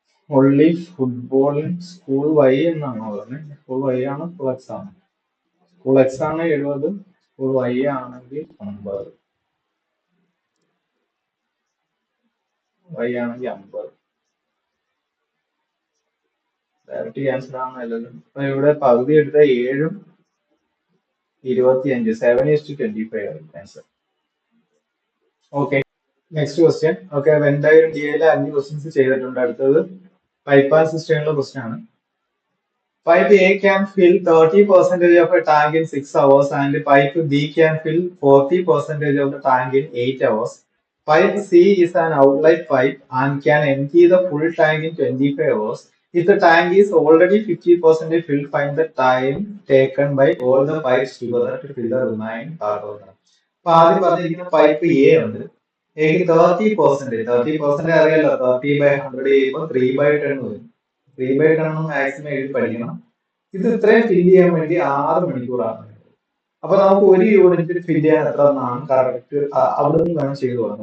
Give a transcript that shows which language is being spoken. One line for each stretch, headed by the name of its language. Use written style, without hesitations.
English: Only football in school y
Malayalam: എന്നാണോ പറഞ്ഞത്? School y ആണ്, സ്കൂൾ x ആണ്. സ്കൂൾ x ആണ് 70, സ്കൂൾ y ആണെങ്കിൽ 50. y ആണെങ്കിൽ 50. Direct cancel ആണെന്നല്ലല്ലോ. അപ്പൊ ഇവിടെ പകുതി എടുത്ത 7 25, 7:25 answer. Okay, next question. Okay, എന്തായാലും DAയിലെ 5 ക്വസ്റ്റ്യൻസ് ചെയ്തിട്ടുണ്ട്. അടുത്തത് പൈപ്പ് ആൻഡ് സിസ്റ്റമിലുള്ള ക്വസ്റ്റ്യൻ ആണ്.
English: Pipe A can fill 30% of a tank in 6 hours and pipe B can fill 40% of the tank in 8 hours. Pipe C is an outlet pipe and can empty the full tank in 25 hours. If the tank is already 50% filled, find the time taken by all the pipes together to fill the remaining part of the.
Malayalam: അപ്പൊ ആദ്യം പറഞ്ഞിരിക്കുന്ന pipe A ഉണ്ട്. എക്ക് 30% അറിയാലോ. 30/100 ചെയ്യുമ്പോൾ 3/10 വരും. 3/10 maximum എഴുതി പഠിക്കണം. ഇത് ഇത്രയും ഫില്ല് ചെയ്യാൻ വേണ്ടി 6 മണിക്കൂറാണ്. അപ്പൊ നമുക്ക് ഒരു യൂണിറ്റ് ഫില്ല് ചെയ്യാൻ എത്ര എന്നാണ് കറക്റ്റ് അവിടെ നിന്ന് വേണം ചെയ്തു തുടങ്ങും.